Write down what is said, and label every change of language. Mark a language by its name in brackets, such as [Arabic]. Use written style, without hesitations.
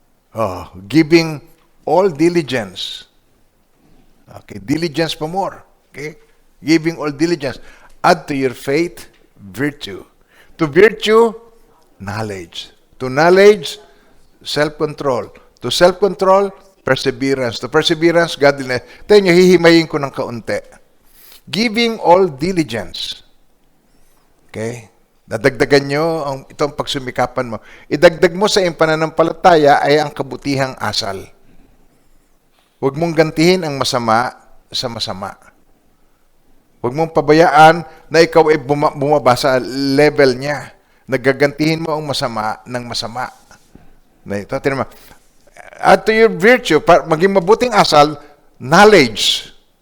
[English] Oh, giving all diligence. Okay, diligence pa more. Okay, giving all diligence. Add to your faith virtue. To virtue, knowledge. To knowledge, self-control. To self-control, perseverance. To perseverance, godliness. [Filipino] Tayo nyo, hihimayin ko ng kaunti. [English] Giving all diligence. Okay? [Filipino] Nadagdagan nyo itong pagsumikapan mo. Idagdag mo sa iyong pananampalataya ay ang kabutihang asal. Huwag mong gantihin ang masama sa masama. Huwag mong pabayaan na ikaw ay bumaba sa level niya. Nagagantihin mo ang masama ng masama. Na ito, tinan mo. [English] Add to your virtue, [Filipino] maging mabuting asal, [English] knowledge.